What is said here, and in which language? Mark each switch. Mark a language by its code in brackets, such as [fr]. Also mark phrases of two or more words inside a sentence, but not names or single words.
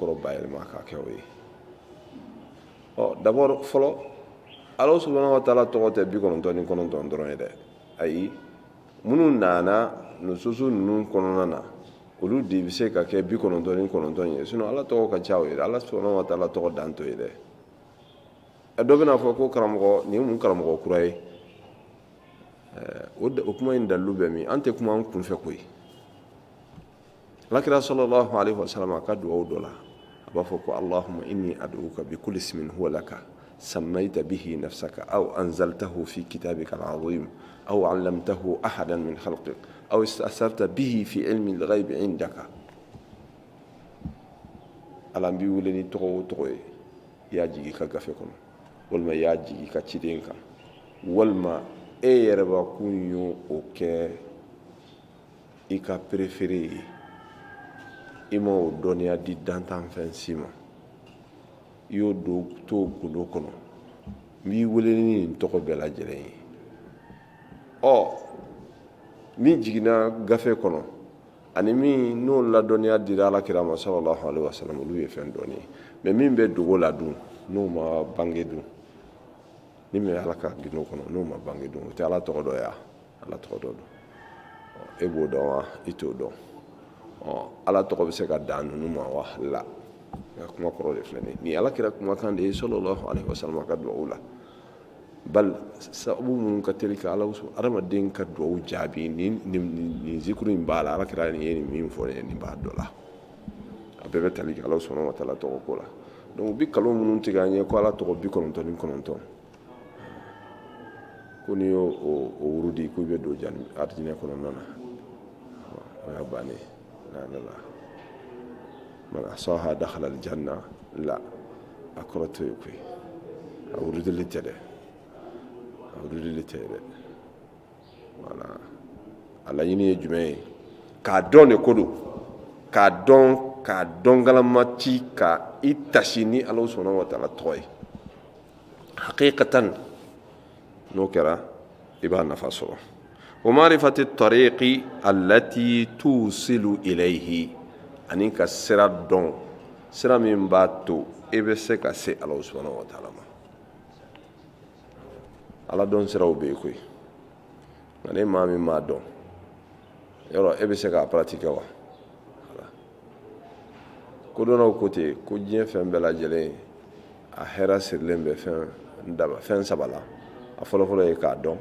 [bm] kɔrɔ bayɛlɛma k'a kɛ o ye d'abord fɔlɔ Alahu [ar] سبحانه وتعالى [bm] tɔgɔ tɛ 99 dɔrɔn ye dɛ ayi minnu nana nususu ninnu kɔnɔna na olu de bɛ se ka kɛ 99 ye sinon Ala tɔgɔ ka ca o ye Ala [ar] سبحانه وتعالى [bm] tɔgɔ dan to ye dɛ dɔ bɛna fɔ ko karamɔgɔ nin ye mun karamɔgɔ kura ye o kuma in dalilu bɛ min an tɛ kuma an kunfɛ koyi Alakira [ar] صلى الله عليه وسلم [bm] a ka duwawu dɔ la a b'a fɔ ko [ar] اللهم إني أدعوك بكل اسم هو لك سميت به نفسك أو أنزلته في كتابك العظيم أو علمته أحدا من خلقك أو استأثرت به في علم الغيب عندك [bm] Ala n b'i wele ni tɔgɔ o tɔgɔ ye i y'a jigi ka gafe kɔnɔ walima i y'a jigi ka ciden kan walima e yɛrɛ bakun y'o kɛ i ka préféré ye i ma o dɔnniya di dantanfɛn si ma i y'o to gundo kɔnɔ n b'i wele ni nin tɔgɔ bɛɛ lajɛlen ye min jiginna gafe kɔnɔ ani min n'o ladɔnniya dira Alakira ma [ar] صلى الله عليه وسلم [bm] olu ye fɛn dɔɔni ye mais min bɛ dogo la dun n'o ma bange dun ni min Ala ka gindo kɔnɔ n'o ma bange dun o tɛ Ala tɔgɔ dɔ ye Ala tɔgɔ dɔ don e b'o dɔn wa i t'o dɔn Ala tɔgɔ bɛ se ka dan ninnu ma wa la n ka kuma kɔrɔ de filɛ nin ye Alakira kumakan de ye [ar] صلى الله عليه وسلم [bm] ka duwawu la bal sababu minnu ka teli ka adamaden ka duwawu jaabi nin zikuru in b'a la Alakira nin ye nin min fɔ nin b'a dɔ la a bɛɛ bɛ tali kɛ Alahu [ar] سبحانه وتعالى [bm] tɔgɔ ko la donc bi nkalon minnu tigɛ an ye ko Ala tɔgɔ 99 ko n'i y'o wurudi ko i bɛ don arijinɛ kɔnɔna na o y'a bannen la [ar] من أحصاها دخل الجنة [bm] la a kɔrɔ t'o ye koyi a wurudili tɛ dɛ wulili tɛ dɛ voilà a laɲini ye jumɛn ye k'a dɔn de ko don k'a dɔn galamati ka i tasi ni Ala [ar] سبحانه وتعالى [bm] tɔgɔ ye haqiqatan n'o kɛra i b'a nafa sɔrɔ [ar] ومعرفة الطريق التي توصل إليه [bm] ani ka sira dɔn sira min b'a to i bɛ se ka se Ala [ar] سبحانه وتعالى [bm] ma Ala dɔn siraw bɛ yen koyi nka ni maa min m'a dɔn yɔrɔ e bɛ se k'a pratiquer wa kodɔnnaw ko ten ko diɲɛ fɛn bɛɛ lajɛlen a hɛrɛ sirilen bɛ fɛn saba la a fɔlɔfɔlɔ ye k'a dɔn